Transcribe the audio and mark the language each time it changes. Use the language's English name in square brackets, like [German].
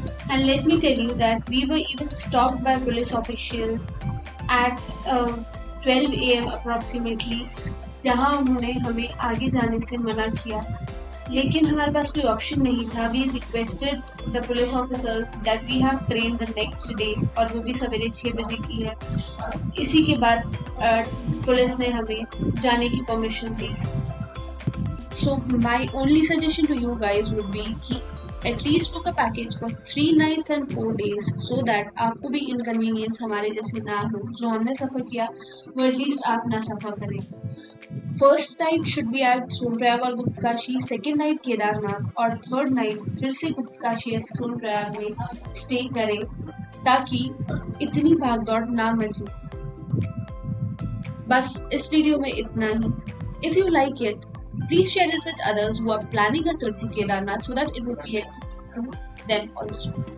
[English] And let me tell you that we were even stopped by police officials at 12 AM approximately, [Hindi] जहां उन्होंने हमें आगे जाने से मना किया, लेकिन हमारे पास कोई ऑप्शन नहीं था। [English] We requested the police officers that we have train the next day, [Hindi] और वो भी सवेरे 6 बजे की है। इसी के बाद पुलिस ने हमें जाने की permission the. [English] So my only suggestion to you guys would be कि at least book a package for 3 nights and 4 days so that [Hindi] आपको भी [English] inconvenience [Hindi] हमारे जैसे ना हो। जो हमने सफ़र किया वो एटलीस्ट आप ना सफ़र करें। [English] first night should be at Sonprayag [Hindi] और गुप्तकाशी, सेकेंड नाइट केदारनाथ और थर्ड नाइट फिर से गुप्तकाशी या सोनप्रयाग में स्टे करें ताकि इतनी भागदौड़ ना मचे। बस इस वीडियो में इतना ही। [English] If you like it, please share it with others who are planning a trip to Kedarnath so that it would be helpful to them also.